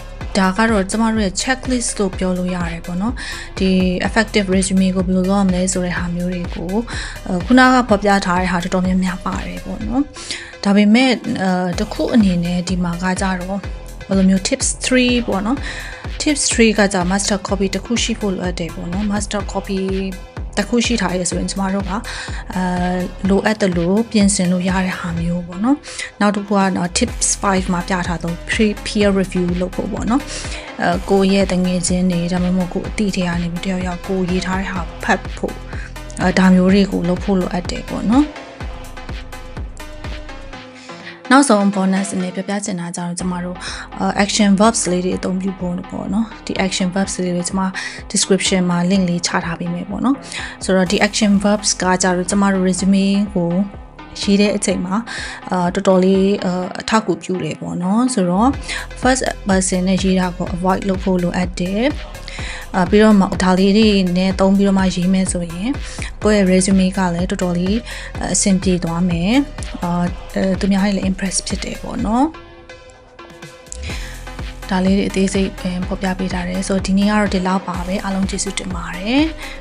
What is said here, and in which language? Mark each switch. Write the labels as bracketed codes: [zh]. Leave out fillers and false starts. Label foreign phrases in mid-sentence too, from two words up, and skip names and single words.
[my] ဒါကတော့ကျမတို့ရဲ့ checklist လို့ပြောလို့ရတယ်ပေါ့နော်ဒီ [en] effective resume [my] ကိုဘယ်လိုလုပ်ရမလဲဆိုတဲ့ဟာမျိုးတွေကိုခုနကဖော်ပြထားတဲ့ဟာတော်တော်များများပါတယ်ပေါ့ နော်ဒါပေမဲ့တစ်ခုအနေနဲ့ဒီမှာကကြတော့ဘယ်လိုမျိုး tips 3ပေါ့နော် tips 3ကကြ [en] master copy [my] တစ်ခုရှိဖို့လိုအပ်တယ်ပေါ့နော် [en] master copy [my] တစ်ခုရှိထားရဆိုရင်ကျမတို့ကလိုအပ်တယ်လို့ပြင်ဆင်လို့ရတဲ့ဟာမျိုးပေါ့နော်နောက်တစ်ခုက tips 5မှာပြထားတော့ [en] peer review [my] လုပ်ဖို့ပေါ့နော်ကိုရဲ့တငယ်ချင်းတွေဒါမှမဟုတ်ကိုအတိအထကနေတယောက်ယောက်ကိုရေးထားတဲ့ဟာဖတ်ဖို့ဒါမျိုးတွေကိုလုပ်ဖို့လိုအပ်တယ်ပေါ့နော် နောက်ဆုံး bonus အနေနဲ့ပြပြချင်တာကြတော့ကျမတို့ [en] action verbs [my] လေးတွေအသုံးပြုဖို့ပေါ့နော်ဒီ [en] action verbs [my] လေးတွေကျမ description မှာ link လေးချထားပေးမယ်ပေါ့နော်ဆိုတော့ဒီ [en] action verbs [my] ကကြတော့ကျမတို့ resume ကိုရေး တဲ့အချိန်မှာတော်တော်လေးအထောက်အကူပြုတယ်ပေါ့နော်ဆိုတော့ [en] first person [my] နဲ့ရေးတာကို avoid လုပ်ဖို့လိုအပ်တယ်ပြီးတော့မှဒါလေးတွေနဲ့သုံးပြီးတော့မှရေးမယ်ဆိုရင်ကိုယ့်ရဲ့ resume ကလည်းတော်တော်လေးအဆင်ပြေသွားမယ်သူများတွေလည်း impress ဖြစ်တယ်ပေါ့နော်ဒါလေးတွေအသေးစိတ်ဖော်ပြပေးထားတယ်ဆိုတော့ဒီနေ့ကတော့ဒီလောက်ပါပဲအားလုံးကျေးဇူးတင်ပါတယ်